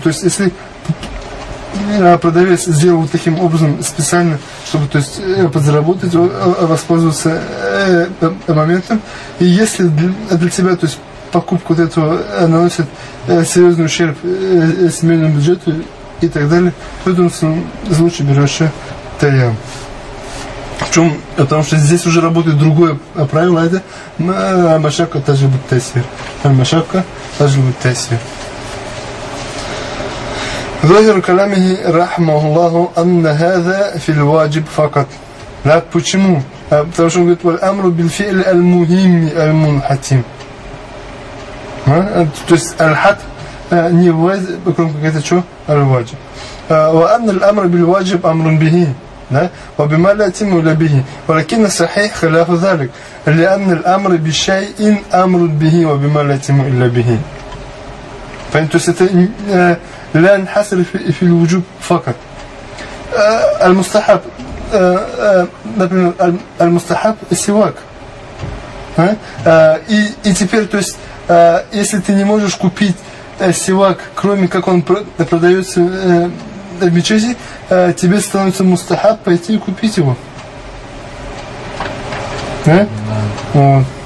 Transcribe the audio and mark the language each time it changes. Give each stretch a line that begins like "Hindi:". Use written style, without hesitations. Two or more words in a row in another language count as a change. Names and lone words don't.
Russian: То есть, если продавец сделал вот таким образом специально, чтобы, то есть, подзаработать, воспользоваться моментом, и если для тебя, то есть, покупка вот этого наносит серьезный ущерб семейному бюджету и так далее, то это лучше берешь таяммум. В чем? Потому что здесь уже работает другое правило, это
Arabic: المشقة تجلب التيسير. المشقة تجلب التيسير. ظاهر كلامه رحمه الله أن هذا في الواجب فقط.
Russian: لا почему? Потому что он говорит:
Arabic: والأمر بالفعل المهم المنحتم.
Russian: То есть аль-хат не ваджиб, кроме как это что? Аль-ваджиб.
Arabic: وأن الأمر بالواجب أمر به. وبما لا يتم إلا به ولكن الصحيح خلاف ذلك لأن الأمر بشيء أمر به وبما لا يتم إلا به. فأنتو لا نحصر في الوجوب فقط. المستحب المستحب السواك.
Russian: И теперь, то есть, если ты не можешь купить сивак, кроме как он продается в мечети, тебе становится мустахаб пойти и купить его. Вот.